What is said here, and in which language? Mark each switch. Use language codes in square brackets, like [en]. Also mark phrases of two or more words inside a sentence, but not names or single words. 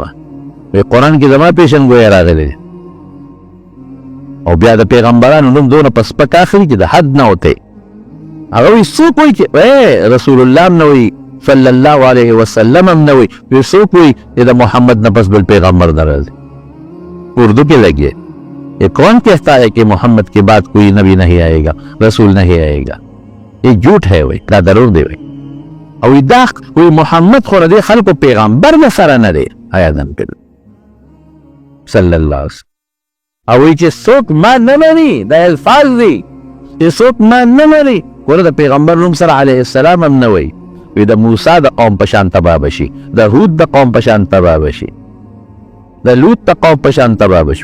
[ps] وایي قرآن کې زما پیشنګویی راغلی دی، او بیا د پیغمبرانو نوم دونه په سپک اخلي چې د حد نه وتی. هغه وایي څوک وایي چې رسول الله هم نه وایي، [ar] صلی الله علیه وسلم [ps] هم نه وایي، وایي څوک وایي چې د محمد نه پس بل پیغمبر نه راځي. اردو کې لګیے، [ur] یہ کون کہتا ہے کہ محمد کے بعد کوئی نبی نہیں آئے گا، رسول نہیں آئے گا؟ یہ جھوٹ ہے، [ps] وایي دا دروغ دی. وایي او دا وایي محمد خو د خلکو پیغمبر نه سره نه دی، آیادن کړ [ar] صلی الله علیه وسلم. [ps] او وایي چې څوک ما نه مني، دا الفاظ دي چې څوک ما نه مني. ګوره د پیغمبر نوم سره [ar] علیه السلام [ps] هم نه وایي. وایي د موسی د قوم په شان تباه بشي، د هود د قوم په شان تباه بشي، د لوط د قوم په شان تباه بشي.